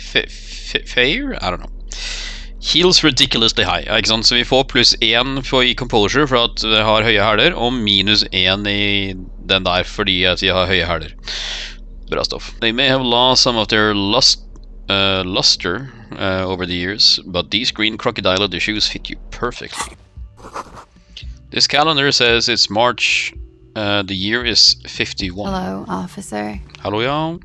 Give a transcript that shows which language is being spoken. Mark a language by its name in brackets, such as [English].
[English] Fair? I don't know. Heals ridiculously high, [Norwegian] ikke sant? Så vi får pluss 1 i composure for at vi har høye hæler, og minus 1 i den der fordi at vi har høye hæler. Bra stoff. [English] They may have lost some of their luster over the years, but these green crocodile leather shoes fit you perfectly. This calendar says it's March. The year is 51. Hello, officer. Hello, ja.